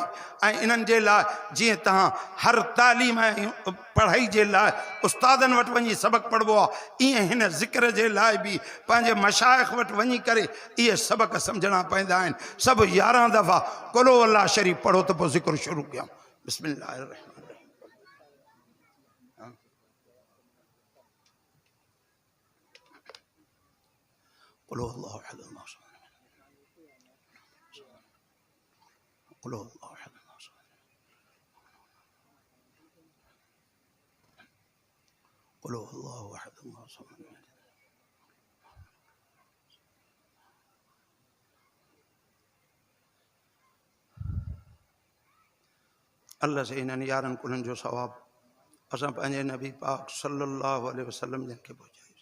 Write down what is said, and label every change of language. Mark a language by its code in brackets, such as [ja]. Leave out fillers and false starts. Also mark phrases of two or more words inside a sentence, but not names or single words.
[sd] ऐं इन्हनि जे लाइ जीअं तव्हां हर तालीम ऐं पढ़ाई जे लाइ उस्तादनि वटि वञी सबक़ु पढ़िबो आहे, ईअं हिन ज़िक्र जे लाइ बि पंहिंजे मशाइख़ वटि वञी करे इहे सबक़ सम्झणा पवंदा आहिनि। सभु 11 दफ़ा कुलो अल्लाह शरीफ़ पढ़ो त पोइ ज़िक्र शुरू कयूं। [ar] بسم الله الرحمن الرحيم. قل هو الله أحد الله الصمد قل هو الله أحد الله الصمد قل هو الله أحد الله الصمد. [sd] अल्लाह से इन्हनि यारनि कुलनि जो सवाबु असां पंहिंजे नबी पाक [ar] صلى الله عليه وسلم [sd] जन खे पहुचाईसीं।